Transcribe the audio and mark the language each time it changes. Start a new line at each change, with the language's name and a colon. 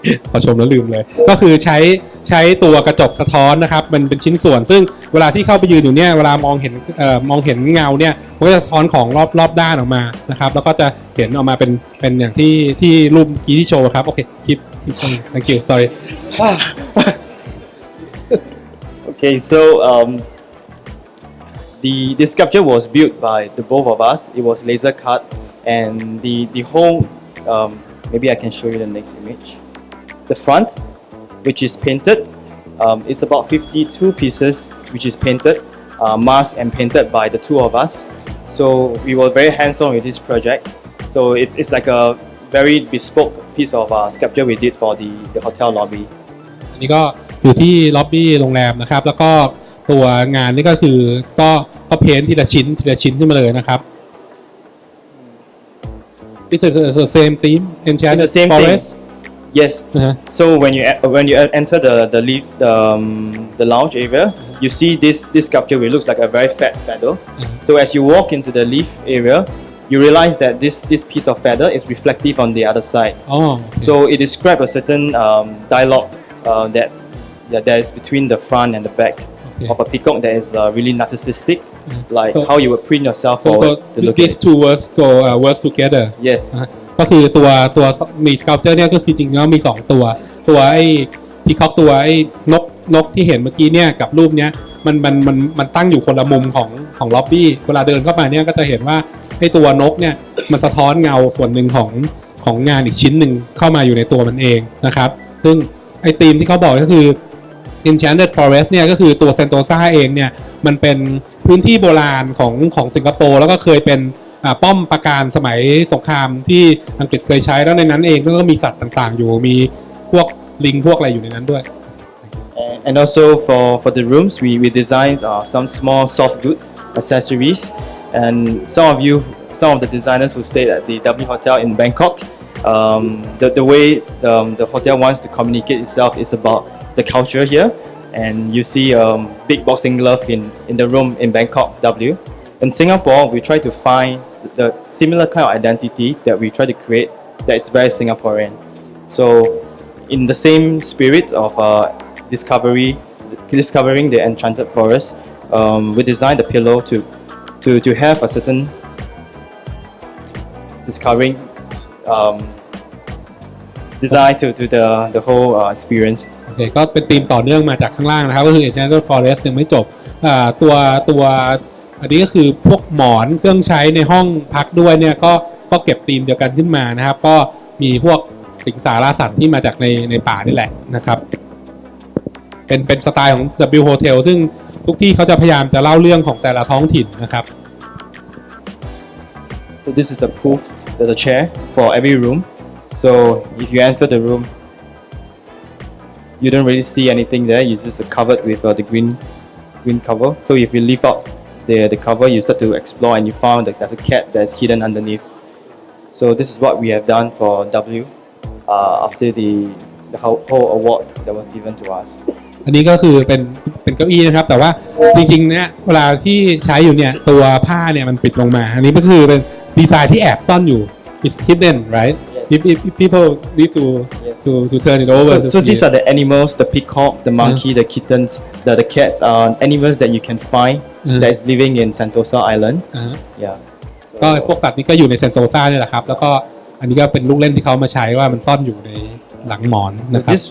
Thai: พอชมแล้วลืมเลยก็คือใช้ตัวกระจกสะท้อนนะครับมันเป็นชิ้นส่วนซึ่งเวลาที่เข้าไปยืนอยู่เนี่ยเวลมองเห็นเงาเนี่ยมันก็จะสะท้อนของรอบด้านออกมานะครับแล้วก็จะเห็นออกมาเป็นอย่างที่รูปกี้ที่โชว์ครับโอเคคิด
English: thank you sorry Okay, so the sculpture was built by the both of us. It was laser cut, and the whole maybe I can show you the next image. The front, which is painted, it's about 52 pieces, which is painted, masked and painted by the two of us. So we were very hands-on with this project. So it's like a very bespoke piece of sculpture we did for the hotel lobby.
Thai: อันนี้ก็อยู่ที่ล็อบบี้โรงแรมนะครับแล้วก็ตัวงานนี่ก็คือก็เพ้นทีละชิ้นขึ้นมาเลยนะครับ
English: It's the same theme Enchanted It's the same Forest thing. Yes. So when you enter the lift the lounge area, you see this sculpture which looks like a very fat feather. So as you walk into the lift area, you realize that this piece of feather is reflective on the other side. Oh, okay. So it describes a certain dialogue that is between the front and the back of a peacock that is really narcissistic, like how you would print yourself forward to look these at. two works work together Yes.
Thai: ก็คือตัวมี sculpture เนี่ยก็คือจริงๆแล้วมี2ตัวไอ้พีคอกตัวไอ้นกที่เห็นเมื่อกี้เนี่ยกับรูปเนี้ยมันตั้งอยู่คนละมุมของล็อบบี้เวลาเดินเข้ามาเนี่ยก็จะเห็นว่าไอ้ตัวนกเนี่ยมันสะท้อนเงาส่วนหนึ่งของงานอีกชิ้นหนึ่งเข้ามาอยู่ในตัวมันเองนะครับซึ่งไอ้ธีมที่เขาบอกก็คือ Enchanted Forest เนี่ยก็คือตัวเซนโตซาเองเนี่ยมันเป็นพื้นที่โบราณของสิงคโปร์แล้วก็เคยเป็นป้อมปราการสมัยสงครามที่อังกฤษเคยใช้แล้วในนั้นเองก็มีสัตว์ต่างๆอยู่มีพวกลิงพวกอะไรอยู่ในนั้นด้วย
English: And also for the rooms, we designed some small soft goods accessories, and some of the designers who stayed at the W Hotel in Bangkok, the way the hotel wants to communicate itself is about the culture here, and you see big boxing glove in the room in Bangkok W. In Singapore, we try to find the similar kind of identity that we try to create that is very Singaporean. So in the same spirit of discovering the enchanted forest, we designed the pillow to have a certain discovering design to the whole experience.
Thai: โอเคก็เป็นธีมต่อเนื่องมาจากข้างล่างนะครับก็คือ Enchanted Forest ยังไม่จบตัวอันนี้ก็คือพวกหมอนเครื่องใช้ในห้องพักด้วยเนี่ยก็เก็บธีมเดียวกันขึ้นมานะครับก็มีพวกสิงสาราสัตว์ที่มาจากในป่านี่แหละนะครับเป็นสไตล์ของ W Hotel ซึ่งทุกที่เขาจะพยายามจะเล่าเรื่องของแต่ละท้องถิ่นนะครับ
English: So this is a proof that the chair for every room. So if you enter the room, you don't really see anything there. You just covered with the green cover. So if you lift up the cover, you start to explore and you found that there's a cat that's hidden underneath. So this is what we have done for W after the whole award that was given to us.
Thai: อันนี้ก็คือเป็นเก้าอี้นะครับแต่ว่าจริงๆเนี่ยเวลาที่ใช้อยู่เนี่ยตัวผ้าเนี่ยมันปิดลงมาอันนี้ก็คือเป็นดีไซน์ที่แอบซ่อนอยู่
English: it's hidden right if people need to turn it over So these are the animals, the peacock, the monkey, the kittens, the cats are animals that you can find that is living in Sentosa Island. Yeah.
Thai: ก็พวกสัตว์นี้ก็อยู่ในเซนโตซาเนี่ยแหละครับแล้วก็อันนี้ก็เป็นลูกเล่นที่เขามาใช้ว่ามันซ่อนอยู่ในหลังหมอนนะครับ